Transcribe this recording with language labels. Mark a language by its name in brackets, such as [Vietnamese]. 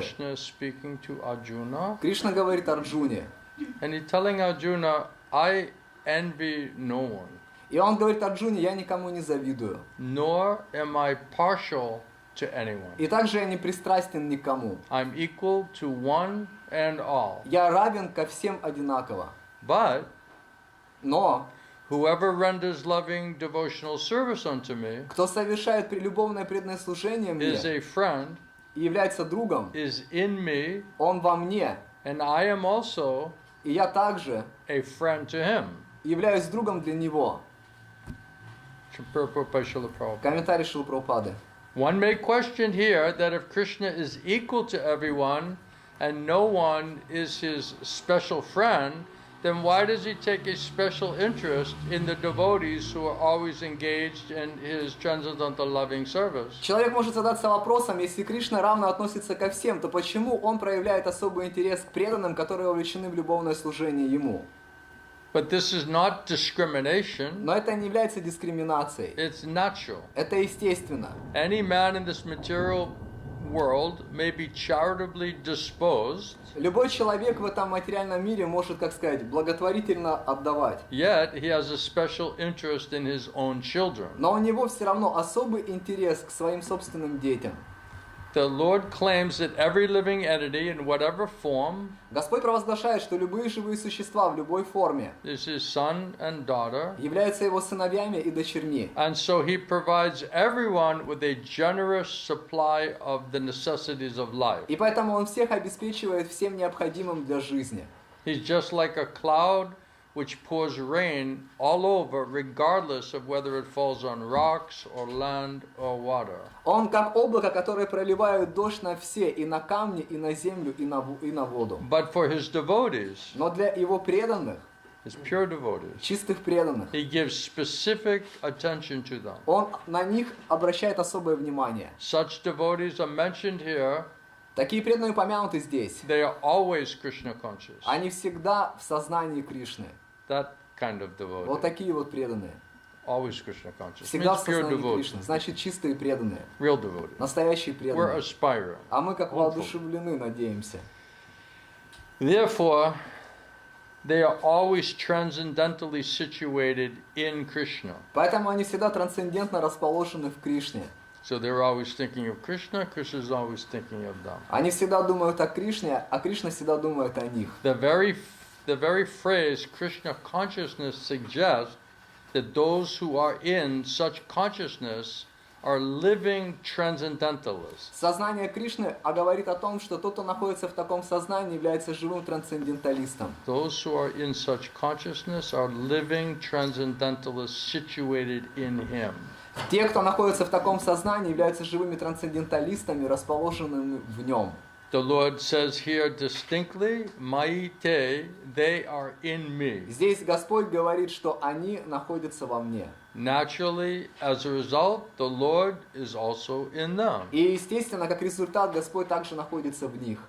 [English] Krishna is speaking to Arjuna [Russian] Кришна говорит Арджуне. [English] and he's telling Arjuna, I envy no one, [Russian] И он говорит Арджуне, я никому не завидую. [English] nor am I partial to anyone. [Russian] И также я не пристрастен никому. [English] I'm equal to one and all. [Russian] Я равен ко всем одинаково. [English] But [Russian] Но [English] whoever renders loving devotional service unto me [Russian] кто совершает прелюбовное преданное служение мне [English] is a friend, [Russian] и является другом, [English] is in me, [Russian] он во мне, [English] and I am also [Russian] и я также [English] a friend to him. [Russian] являюсь другом для него. [English] Purport by Srila Prabhupada. [Russian] Комментарий Шилы Прабхупады. [English] One may question here that if Krishna is equal to everyone and no one is his special friend, then why does he take a special interest in the devotees who are always engaged in his transcendental loving service? [Russian] Человек может задаться вопросом, если Кришна равно относится ко всем, то почему он проявляет особый интерес к преданным, которые вовлечены в любовное служение ему? [English] But this is not discrimination. [Russian] Но это не является дискриминацией. [English] It's natural. [Russian] Это естественно. [English] Any man in this material world may be charitably disposed, [Russian] Любой человек в этом материальном мире может, как сказать, благотворительно отдавать. [English] yet he has a special interest in his own children. [Russian] Но у него все равно особый интерес к своим собственным детям. [English] The Lord claims that every living entity in whatever form [Russian] Господь провозглашает, что любые живые существа в любой форме [English] is his son and daughter, [Russian] являются его сыновьями и дочерьми. [English] and so he provides everyone with a generous supply of the necessities of life. [Russian] И поэтому он всех обеспечивает всем необходимым для жизни. [English] He's just like a cloud which pours rain all over, regardless of whether it falls on rocks or land or water. [Russian] Он как облако, которое проливает дождь на все, и на камни, и на землю, и на воду. [English] But for his devotees, [Russian] Но для его преданных, [English] his pure devotees, [Russian] чистых преданных, [English] he gives specific attention to them. [Russian] он на них обращает особое внимание. [English] Such devotees are mentioned here. [Russian] Такие преданные упомянуты здесь. [English] They are always Krishna conscious. [Russian] Они всегда в сознании Кришны. [English] That kind of [Russian] Вот [English] devotee. [Russian] такие вот преданные. [English] Always Krishna conscious. [Russian] Всегда [English] Means [Russian] в [English] pure [Russian] сознании [English] devotee. [Russian] Кришны. Значит, чистые преданные. [English] Real devotee. [Russian] Настоящие [English] We're [Russian] преданные. [English] aspiring. [Russian] А мы как воодушевлены, надеемся. [English] Therefore, they are always transcendentally situated in Krishna. [Russian] Поэтому они всегда трансцендентно расположены в Кришне. [English] So they're always thinking of Krishna, Krishna is always thinking of them. [Russian] Они всегда думают о Кришне, а Кришна всегда думает о них. [English] The very phrase Krishna consciousness suggests that those who are in such consciousness are living transcendentalists. [Russian] Сознание Кришны говорит о том, что тот, кто находится в таком сознании, является живым трансценденталистом. [English] Those who are in such consciousness are living transcendentalists situated in Him. [Russian] Те, кто находится в таком сознании, являются живыми трансценденталистами, расположенными в нем. [English] The Lord says here distinctly, Maite, they are in me. [Russian] Здесь Господь говорит, что они находятся во мне. [English] Naturally, as a result, the Lord is also in them. [Russian] И, естественно, как результат, Господь также находится в них.